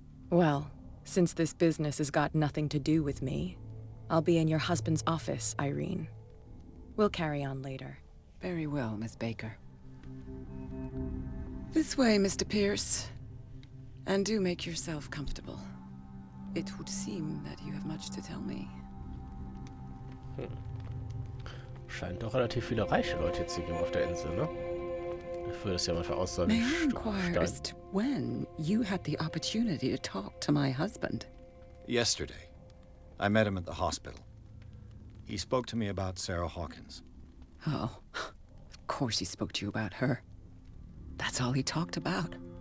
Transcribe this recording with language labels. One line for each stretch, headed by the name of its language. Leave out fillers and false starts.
English: Well, since this business has got nothing to do with me, I'll be in your husband's office, Irene. We'll carry on later. Very well, Miss Baker. This way, Mr. Pierce. And do make yourself comfortable. It would seem that you have much to tell me.
German: Scheint doch relativ viele reiche Leute jetzt zu geben auf der Insel, ne? Ich würde es ja manchmal aussagen.
English: May I inquire as to when you had the opportunity to talk to my husband? Yesterday, I met him at the hospital. He spoke to me about Sarah Hawkins. Oh, of course he spoke to you about her. That's all he talked about.